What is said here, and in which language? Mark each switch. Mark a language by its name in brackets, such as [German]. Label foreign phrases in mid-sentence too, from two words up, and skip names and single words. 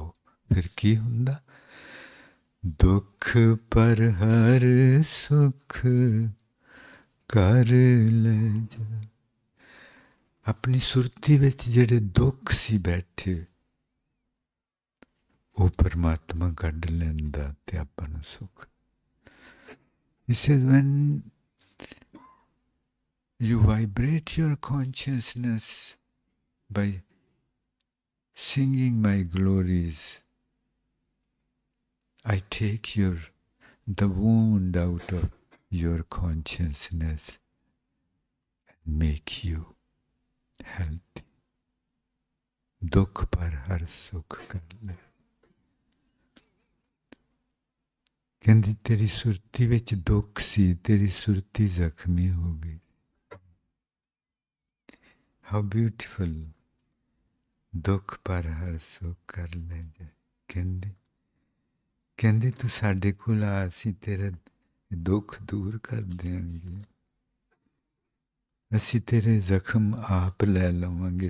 [Punjabi] ਫਿਰ ਕੀ ਹੁੰਦਾ? ਦੁੱਖ ਪਰ ਹਰ ਸੁੱਖ ਕਰ ਲੈ ਜਾ. ਆਪਣੀ ਸੁਰਤੀ ਵਿੱਚ ਜਿਹੜੇ ਦੁੱਖ ਸੀ ਬੈਠੇ, ਉਹ ਪਰਮਾਤਮਾ ਕੱਢ ਲੈਂਦਾ ਤੇ ਆਪਾਂ ਨੂੰ ਸੁੱਖ. [English] He says, when you vibrate your consciousness by singing my glories, I take the wound out of your consciousness and make you healthy. [Punjabi] ਦੁੱਖ ਪਰ ਹਰ ਸੁੱਖ ਕਰ ਲੈ. ਕਹਿੰਦੀ ਤੇਰੀ ਸੁਰਤੀ ਵਿੱਚ ਦੁੱਖ ਸੀ, ਤੇਰੀ ਸੁਰਤੀ ਜ਼ਖ਼ਮੀ ਹੋ ਗਈ. [English] How beautiful. [Punjabi] ਦੁੱਖ ਪਰ ਹਰ ਸੁੱਖ ਕਰ ਲੈ ਜਾਏ. ਕਹਿੰਦੀ ਤੂੰ ਸਾਡੇ ਕੋਲ ਆ, ਅਸੀਂ ਤੇਰਾ ਦੁੱਖ ਦੂਰ ਕਰ ਦੇਂਗੇ, ਅਸੀਂ ਤੇਰੇ ਜ਼ਖ਼ਮ ਆਪ ਲੈ ਲਵਾਂਗੇ.